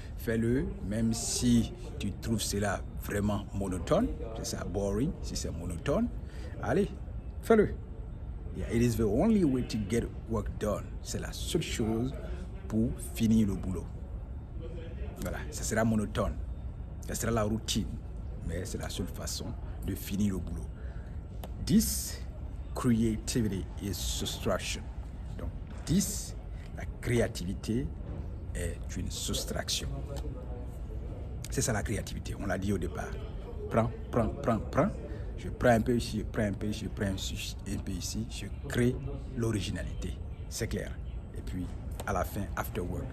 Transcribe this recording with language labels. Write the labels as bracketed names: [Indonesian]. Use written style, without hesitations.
[French] Fais-le, même si tu trouves cela vraiment monotone. C'est ça, boring, si c'est monotone. Allez, fais-le. [English] Yeah, it is the only way to get work done. [French] C'est la seule chose pour finir le boulot. Voilà, ça sera monotone. Ça sera la routine. Mais c'est la seule façon de finir le boulot. 10. [English] Creativity is soustraction. [French] Donc, 10. La créativité est une soustraction. C'est ça la créativité, on l'a dit au départ. Prends. Je prends un peu ici, je prends un peu ici, je prends un peu ici. Je crée l'originalité. C'est clair. Et puis, à la fin, [English] after work.